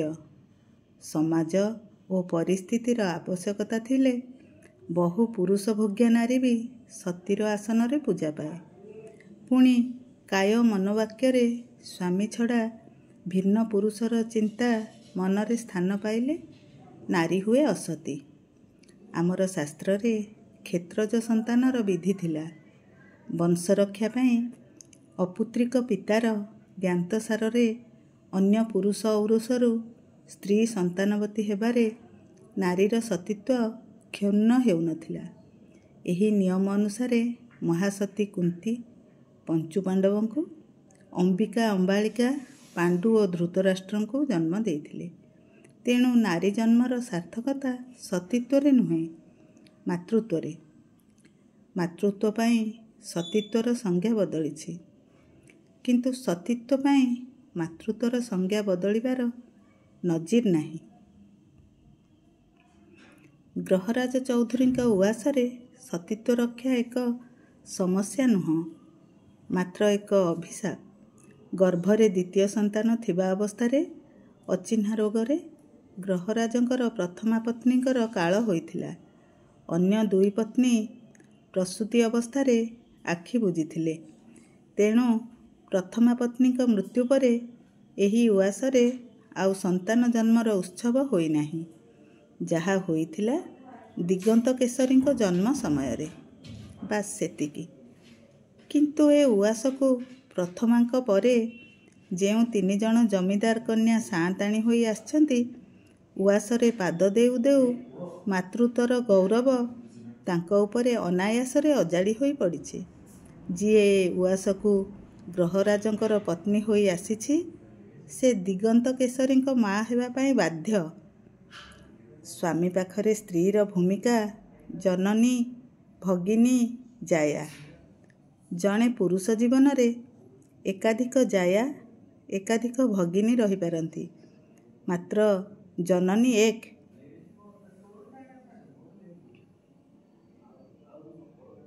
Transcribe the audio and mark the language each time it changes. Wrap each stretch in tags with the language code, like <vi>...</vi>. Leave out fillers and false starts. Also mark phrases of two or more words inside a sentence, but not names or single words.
<or>ସମାଜ ଓ ପରିସ୍ଥିତିର ଆବଶ୍ୟକତା ଥିଲେ ବହୁ ପୁରୁଷ ଭୋଗ୍ୟା ନାରୀ ଭି ସତୀର ଆସନ ରେ ପୂଜା ପାଏ। ପୁଣି କାୟ ମନୋବାକ୍ୟ ସ୍ୱାମୀ ଛଡ଼ା ଭିନ୍ନ ପୁରୁଷର ଚିନ୍ତା ମନରେ ସ୍ଥାନ ପାଇଲେ ନାରୀ ହୁଏ ଅସତୀ। ଆମର ଶାସ୍ତ୍ର ରେ କ୍ଷେତ୍ରଜ ସନ୍ତାନର ବିଧି ଥିଲା। ବଂଶରକ୍ଷା ପାଇଁ ଅପୁତ୍ରିକ ପିତାର ଜ୍ଞାତସାର ଅନ୍ୟ ପୁରୁଷ ଔରସରୁ ସ୍ତ୍ରୀ ସନ୍ତାନବତୀ ହେବାରେ ନାରୀର ସତୀତ୍ୱ କ୍ଷୁଣ୍ଣ ହେଉନଥିଲା। ଏହି ନିୟମ ଅନୁସାରେ ମହାସତୀ କୁନ୍ତୀ ପଞ୍ଚୁ ପାଣ୍ଡବଙ୍କୁ, ଅମ୍ବିକା ଅମ୍ବାଲିକା ପାଣ୍ଡୁ ଓ ଧୃତରାଷ୍ଟ୍ରଙ୍କୁ ଜନ୍ମ ଦେଇଥିଲେ। ତେଣୁ ନାରୀ ଜନ୍ମର ସାର୍ଥକତା ସତୀତ୍ୱରେ ନୁହେଁ, ମାତୃତ୍ୱରେ। ମାତୃତ୍ୱ ପାଇଁ ସତୀତ୍ୱର ସଂଜ୍ଞା ବଦଳିଛି, କିନ୍ତୁ ସତୀତ୍ୱ ପାଇଁ ମାତୃତ୍ୱର ସଂଜ୍ଞା ବଦଳିବାର ନଜିର ନାହିଁ। ଗ୍ରହରାଜ ଚୌଧୁରୀଙ୍କ ଉଆସରେ ସତୀତ୍ୱ ରକ୍ଷା ଏକ ସମସ୍ୟା ନୁହ, ମାତ୍ର ଏକ ଅଭିଶାପ। ଗର୍ଭରେ ଦ୍ୱିତୀୟ ସନ୍ତାନ ଥିବା ଅବସ୍ଥାରେ ଅଚିହ୍ନା ରୋଗରେ ଗ୍ରହରାଜଙ୍କର ପ୍ରଥମା ପତ୍ନୀଙ୍କର କାଳ ହୋଇଥିଲା। ଅନ୍ୟ ଦୁଇ ପତ୍ନୀ ପ୍ରସୂତି ଅବସ୍ଥାରେ ଆଖି ବୁଜିଥିଲେ। ତେଣୁ ପ୍ରଥମା ପତ୍ନୀଙ୍କ ମୃତ୍ୟୁ ପରେ ଏହି ଉଆସରେ ଆଉ ସନ୍ତାନ ଜନ୍ମର ଉତ୍ସବ ହୋଇ ନାହିଁ। ଯାହା ହୋଇଥିଲା ଦିଗନ୍ତ କେଶରୀଙ୍କ ଜନ୍ମ ସମୟରେ, ବାସ ସେତିକି। କିନ୍ତୁ ଏ ଉଆସକୁ ପ୍ରଥମାଙ୍କ ପରେ ଯେଉଁ 3 ଜଣ ଜମିଦାର କନ୍ୟା ସାଆନ୍ତାଣୀ ହୋଇ ଆସିଛନ୍ତି, ଉଆସରେ ପାଦ ଦେଉ ଦେଉ ମାତୃତ୍ୱର ଗୌରବ ତାଙ୍କ ଉପରେ ଅନାୟାସରେ ଅଜାଡ଼ି ହୋଇ ପଡ଼ିଛି। ଯିଏ ଉଆସକୁ ଗ୍ରହରାଜଙ୍କର ପତ୍ନୀ ହୋଇ ଆସିଛି, ସେ ଦିଗନ୍ତ କେଶରୀଙ୍କ ମାଁ ହେବା ପାଇଁ ବାଧ୍ୟ। ସ୍ୱାମୀ ପାଖରେ ସ୍ତ୍ରୀର ଭୂମିକା ଜନନୀ, ଭଗିନୀ, ଜାୟା। ଜଣେ ପୁରୁଷ ଜୀବନ ରେ ଏକାଧିକ ଜାୟା, ଏକାଧିକ ଭଗିନୀ ରହି ପାରନ୍ତି, ମାତ୍ର ଜନନୀ ଏକ।</or>